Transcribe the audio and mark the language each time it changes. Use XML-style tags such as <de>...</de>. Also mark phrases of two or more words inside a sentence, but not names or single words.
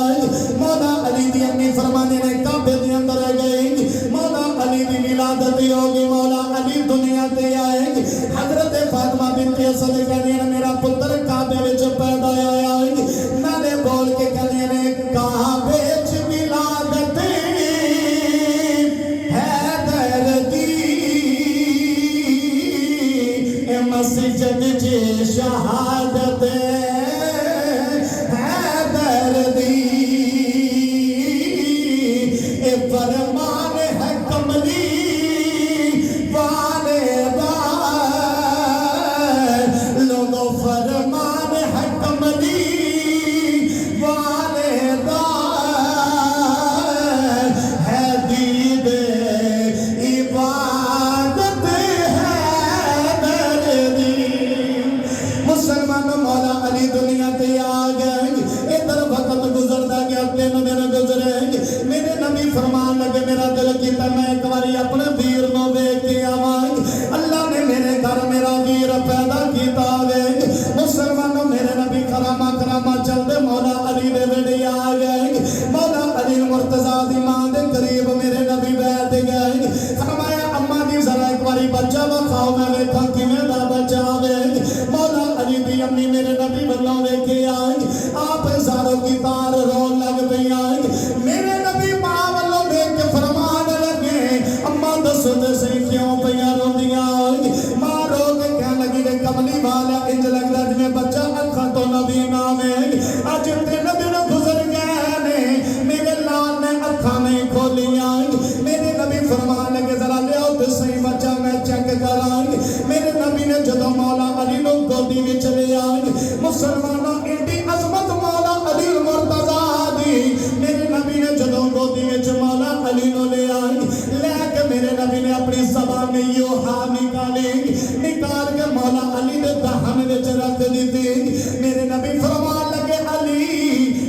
<pa>مولا علی دی امی فرمانے نے کعبے دی اندر گئی، مولا علی دی ولادت ہوگی، مولا علی دنیا تے آئے۔ حضرت فاطمہ بنت اسد کہنے نے میرا پتر کعبے وچ پیدا آیا، نالے بول کے کہنے نے کعبے وچ ولادت حیدر دی، اے مسجد چ شہادت حیدر دی، اے فرمان ہے کملی والے دا، لوگوں فرمان ہے کملی والے دا، ہے دید عبادت حیدر دی۔ مسلمان مولا علی دنیا تے آ گئے، ادھر وقت گزرتا گیا، 3 دن گزرے، میرے نبی فرمان لگے میرا دل کیتا میں ایک باری اپنے ویر نو ویکھ کے آواں، اللہ نے میرے گھر میرا ویر پیدا کیتا وے۔ مسلمانوں میرے نبی کرامہ کرامہ چلتے مولا علی دے ویڑے آ گئے، مولا علی مرتضیٰ دی ماں دے قریب میرے نبی بیٹھ گئے، فرمایا اماں جی ذرا ایک باری بچہ وکھاؤ میں ویکھاں کیویں دا بچہ وے۔ مولا علی دی امی میرے نبی والوں ویکھے آئی، آپ زاروں کی تار رون لگ پئی آئی، میرے نبی ماں والوں ویکھ کے فرمان لگے اماں دسو تے صحیح کیوں پیاں روندیاں؟ ماں رو کے کہنے لگی نے کملی والا انج لگدا جویں بچہ اکھاں تو نبی نہ وے، اج 3 دن گزر گئے نے میرے لال نے اکھاں نہیں کھولیاں۔ میرے نبی فرمان لگے ذرا لیاؤ تے صحیح بچہ میں چیک کراں۔ میرے نبی نے جدوں مولا علی نو گودی وچ لے آئے، مسلمانوں ایڈی عظمت مولا علی مرتضیٰ دی، میرے نبی نے جدوں گودی وچ مولا علی نو لے آئے، لے کے میرے نبی نے اپنی زبان میں یوحا نکالی، نکال کے مولا علی دے دہن وچ رکھ دیتی۔ میرے نبی فرمان لگے علی</pa>